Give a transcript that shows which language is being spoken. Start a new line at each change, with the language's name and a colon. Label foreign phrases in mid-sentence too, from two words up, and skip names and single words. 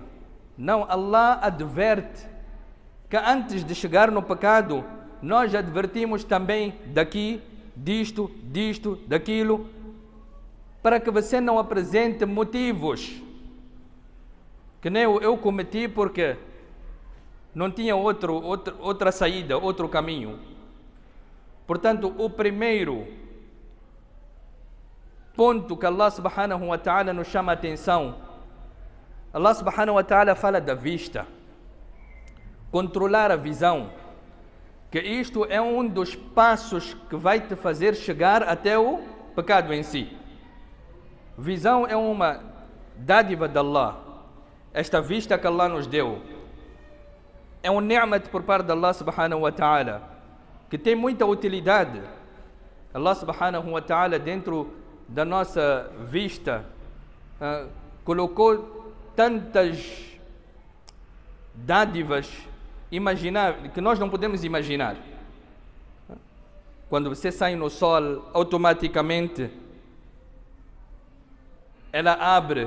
Portuguese: Não, Allah adverte que antes de chegar no pecado, nós advertimos também daqui, disto, daquilo, para que você não apresente motivos que nem eu cometi porque não tinha outra saída, outro caminho. Portanto, o primeiro ponto que
Arabic: الله سبحانه وتعالى
Portuguese: nos chama a atenção,
Arabic: الله سبحانه وتعالى
Portuguese: fala da vista, controlar a visão, que isto é um dos passos que vai te fazer chegar até o pecado em si. Visão é uma dádiva de Allah. Esta vista que Allah nos deu é um ni'mat por parte de
Arabic: الله سبحانه وتعالى,
Portuguese: que tem muita utilidade.
Arabic: الله سبحانه وتعالى
Portuguese: dentro da nossa vista colocou tantas dádivas imagináveis que nós não podemos imaginar. Quando você sai no sol, automaticamente ela abre.